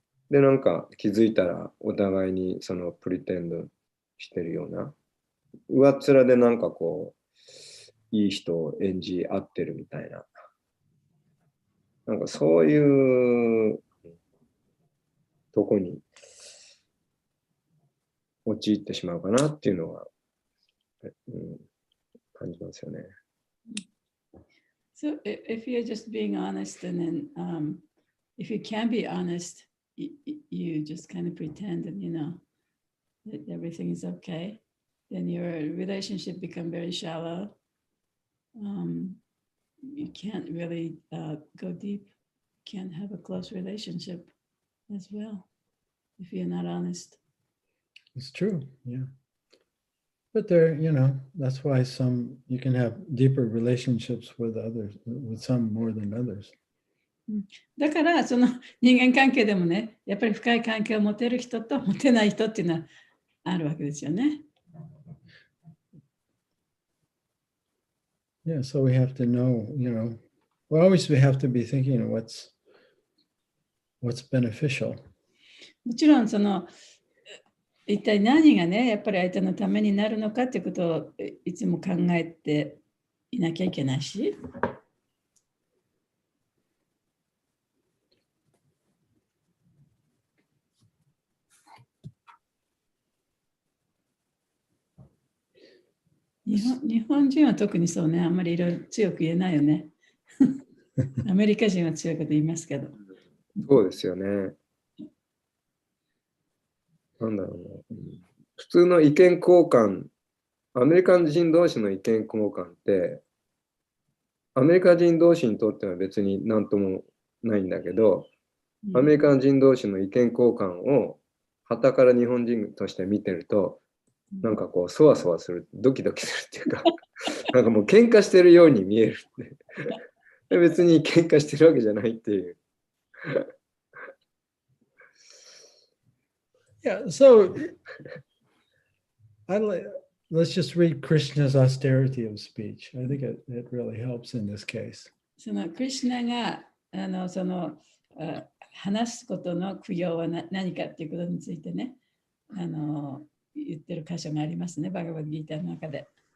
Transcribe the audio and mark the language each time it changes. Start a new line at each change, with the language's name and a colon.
Japanese: でなんか気づいたらお互いにプリテンドしてるような、上っ面でなんかいい人を演じ合ってるみたいな、なんかそういうとこに陥ってしまうかなっていうのは、感じますよね。
English: So if you're just being honest and then if you can be honest, you just kind of pretend and that everything is okay, then your relationship become very shallow. You can't really go deep, can't have a close relationship as well if you're not honest. It's true, yeah. But there, that's why you can have deeper relationships with others, with some more than others.
Japanese: だからその人間関係でもね、やっぱり深い関係を持てる人と持てない人っていうのはあるわけですよね。
English: Yeah, so we have to know, always we have to be thinking of what's beneficial.
Japanese: もちろんその一体何がね、やっぱり相手のためになるのかっていうことをいつも考えていなきゃいけないし。日本人は特にそうね、あんまりいろいろ強く言えないよね。アメリカ人は強いこと言いますけど。そうですよね。なんだろうな。普通の意見交換、アメリカ人同士の意見交換って、アメリカ人同士にとっては別に何ともないんだけど、アメリカ人同士の意見交換を傍から日本人として見てると、なんかこう、そわそわする、ドキドキするっていうか、なんかもう喧嘩してるように見えるって。別に喧嘩してるわけじゃないっていう。
English: Yeah, so let's just read Krishna's austerity of speech. I think it really helps in this case.
Japanese: そのクリシュナが話すことの苦行は何かっていうことについてね、言ってる箇所がありますね、バガバッドギーターの中で。